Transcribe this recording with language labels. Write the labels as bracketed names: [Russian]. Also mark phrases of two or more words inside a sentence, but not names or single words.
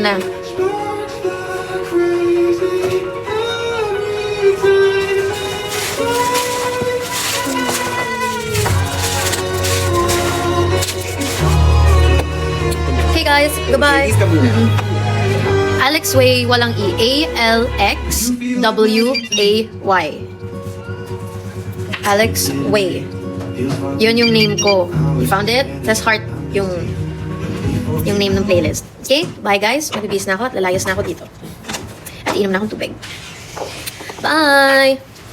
[English] Okay guys, goodbye. [Filipino] Please ka muna. Alex Way, walang E. A-L-X-W-A-Y. Alex Way. Yun yung name ko. [English] You found it? That's heart [Filipino] yung name ng playlist. Okay? [English] Bye guys. [Filipino] Magbibis na ako at lalayas na ako dito. At inom na akong tubig. Bye!